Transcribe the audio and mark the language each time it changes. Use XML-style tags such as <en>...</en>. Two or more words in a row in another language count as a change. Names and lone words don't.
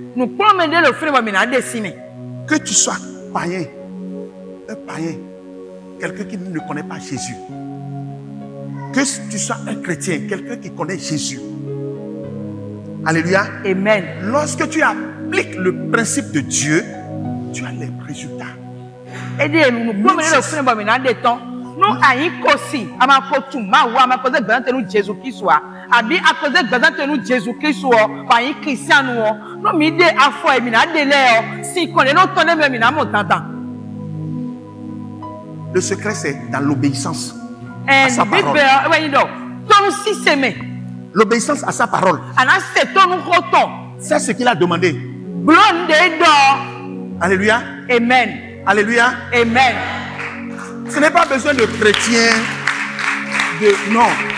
<fr>Que tu sois païen, un païen, quelqu'un qui ne connaît pas Jésus. Que tu sois un chrétien, quelqu'un qui connaît Jésus. Alléluia. Amen. Lorsque tu appliques le principe de Dieu, tu as les résultats.</fr> <fon>No ayi kosi amakotu mawo amakoze gbante nu Jésus Kristo abi akoze gbante nu Jésus Kristo o ayi Christian o no mi de afọ emi na de le o si kon le no ton le mi na mo tatan.</fon> <fr>Le secret c'est dans l'obéissance à sa parole. L'obéissance à sa parole. C'est ce qu'il a demandé. Alléluia. Amen. Alléluia. Amen. Ce n'est pas besoin de chrétiens, de non.</fr>